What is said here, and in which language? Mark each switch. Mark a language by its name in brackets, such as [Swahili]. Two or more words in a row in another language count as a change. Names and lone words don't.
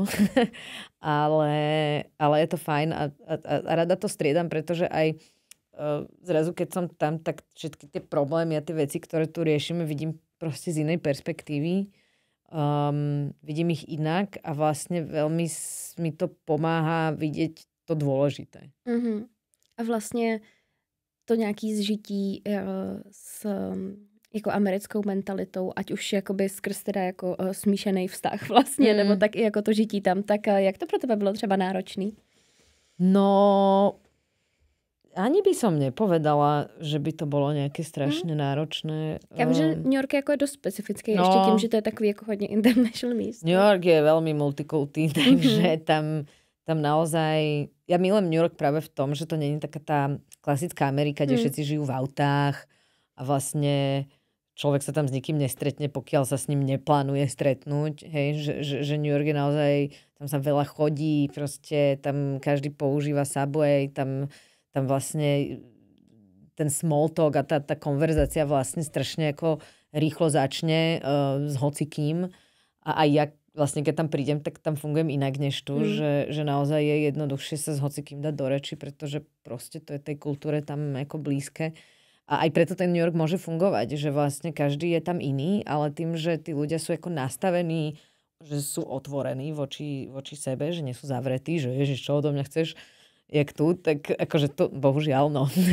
[Slovak] ale je to fajn a rada to striedam, pretože aj zrazu, keď som tam, tak všetky tie problémy a tie veci, ktoré tu riešime, vidím proste z inej perspektívy. Vidím ich inak a vlastne veľmi mi to pomáha vidieť to dôležité. [Czech] A vlastně to nějaký zžití s jako americkou mentalitou, ať už jakoby skrz teda jako smíšený vztah vlastně, nebo tak i jako to žití tam, tak jak to pro tebe bylo třeba náročný? [Slovak] No, ani by som nepovedala, že by to bolo nejaké strašne náročné. [Czech] Já vím, že New York jako je dost specifický, ještě tím, že to je takový jako hodně international místo. [Slovak] New York je veľmi multikultý, takže tam naozaj... Ja milujem New York práve v tom, že to nie je taká tá klasická Amerika, kde všetci žijú v autách a vlastne človek sa tam s nikým nestretne, pokiaľ sa s ním neplánuje stretnúť. Hej, že New York je naozaj... Tam sa veľa chodí, proste tam každý používa subway, tam vlastne ten [English] small talk [Slovak] a tá konverzácia vlastne strašne ako rýchlo začne s hocikým. A aj ja vlastne, keď tam prídem, tak tam fungujem inak než tu, že naozaj je jednoduchšie sa s hocikým dať do reči, pretože proste to je tej kultúre tam ako blízke. A aj preto ten New York môže fungovať, že vlastne každý je tam iný, ale tým, že tí ľudia sú ako nastavení, že sú otvorení voči sebe, že nie sú zavretí, že ježiš, čo odo mňa chceš, jak tu, tak akože to, bohužiaľ, no.